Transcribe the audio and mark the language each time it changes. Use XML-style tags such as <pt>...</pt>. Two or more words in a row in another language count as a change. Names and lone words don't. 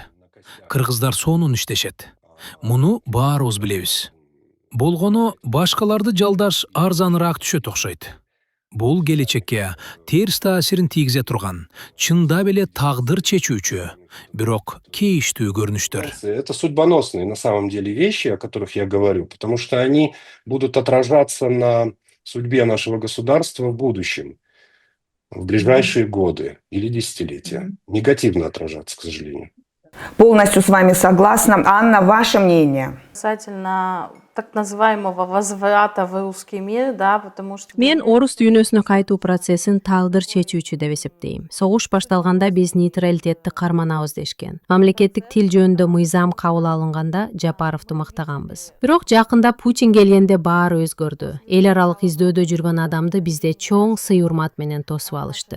<ky>Кыргыздар сонун иштешет. Муну баарыбыз билебиз. Болгону башкаларды жалдаш арзаныраак түшөт окшойт. Бул келечекке терс таасирин тийгизе турган, чындап эле тагдыр чечүүчү, бирок кейиштүү көрүнүштөр.</ky> <ru>Это судьбоносные на самом деле вещи, о которых я говорю, потому что они будут отражаться на судьбе нашего государства в будущем, в ближайшие годы или десятилетия. Негативно отражаться, к сожалению. Полностью с вами согласна. Анна, ваше мнение? Касательно так называемого возврата в русский мир, да, потому что...</ru> <ky>Мен орус дүйнөсүнө кайтуу процессин тагдыр чечүүчү деп эсептейм. Согуш башталганда биз нейтралитетти карманабыз дешкен. Мамлекеттик тил жөнүндө мыйзам кабыл алынганда Жапаровду мактаганбыз. Бирок жакында Путин келгенде баары өзгөрдү. Эл аралык издөөдө жүргөн адамды бизде чоң сый урмат менен тосуп алышты.</ky>